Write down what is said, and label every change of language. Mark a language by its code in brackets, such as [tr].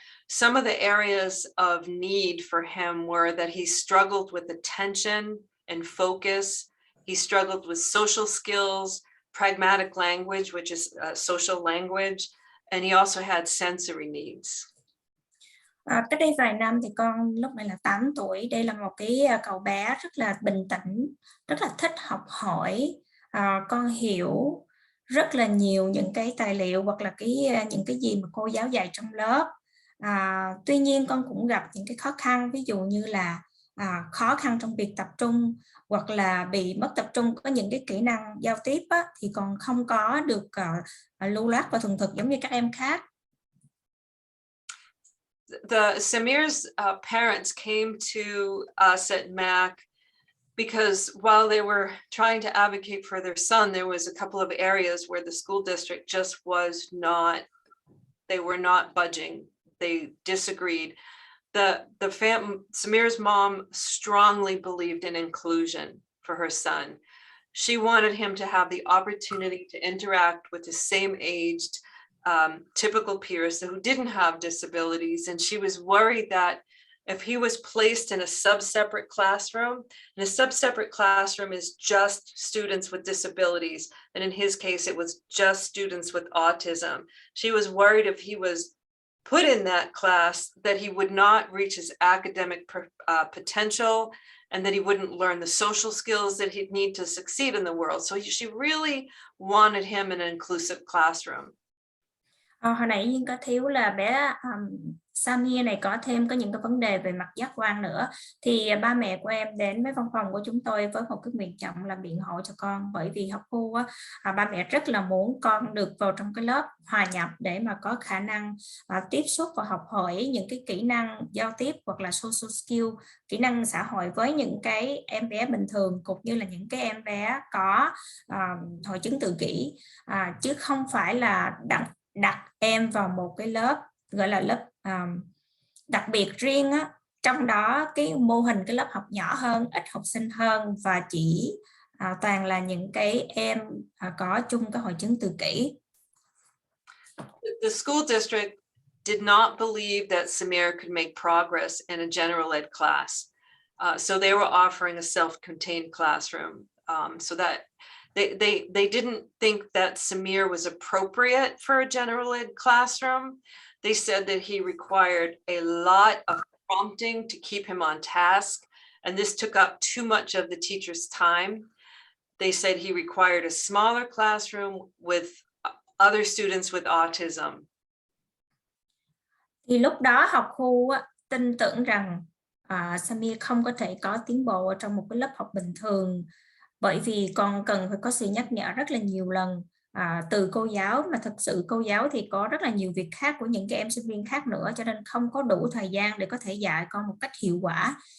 [en] Some of the areas of need for him were that he struggled with attention and focus. He struggled with social skills, pragmatic language, which is social language, and he also had sensory needs. [vi] Cách đây vài năm thì con lúc này là 8 tuổi. Đây là một cái cậu bé rất là bình tĩnh, rất là thích học hỏi. Con hiểu rất là nhiều những cái tài liệu hoặc là những cái gì mà cô giáo dạy trong lớp. Tuy nhiên con cũng gặp những cái khó khăn, ví dụ như là khó khăn trong việc tập trung hoặc là bị mất tập trung, có những cái kỹ năng giao tiếp á, thì còn không có được lưu loát và thuần thục giống như các em khác. [en] Samir's parents came to us at MAC because while they were trying to advocate for their son, there was a couple of areas where the school district just was not, they were not budging. They disagreed. Samir's mom strongly believed in inclusion for her son. She wanted him to have the opportunity to interact with the same aged typical peers who didn't have disabilities, and she was worried that if he was placed in a sub-separate classroom, and a sub-separate classroom is just students with disabilities, and in his case it was just students with autism. She was worried if he was put in that class that he would not reach his academic potential, and that he wouldn't learn the social skills that he'd need to succeed in the world. So she really wanted him in an inclusive classroom. [vi] Hồi nãy Duyên có thiếu là bé Samir này có những cái vấn đề về mặt giác quan nữa, thì ba mẹ của em đến với văn phòng của chúng tôi với một cái nguyện vọng là biện hộ cho con, bởi vì học khu ba mẹ rất là muốn con được vào trong cái lớp hòa nhập để mà có khả năng tiếp xúc và học hỏi những cái kỹ năng giao tiếp hoặc là [en] social skill, [vi] kỹ năng xã hội với những cái em bé bình thường cũng như là những cái em bé có hội chứng tự kỷ, chứ không phải là đặt em vào một cái lớp gọi là lớp đặc biệt riêng á, trong đó cái mô hình cái lớp học nhỏ hơn, ít học sinh hơn và chỉ toàn là những cái em có chung cái hội chứng tự kỷ. [en] The school district did not believe that Samir could make progress in a general ed class. So they were offering a self-contained classroom, so that they didn't think that Samir was appropriate for a general ed classroom. They said that he required a lot of prompting to keep him on task, and this took up too much of the teacher's time. They said he required a smaller classroom with other students with autism. [vi] Thì lúc đó học khu tin tưởng rằng Samir không có thể có tiến bộ ở trong một cái lớp học bình thường, bởi vì còn cần phải có sự nhắc nhở rất là nhiều lần từ cô giáo, mà thực sự cô giáo thì có rất là nhiều việc khác của những cái em sinh viên khác nữa, cho nên không có đủ thời gian để có thể dạy con một cách hiệu quả.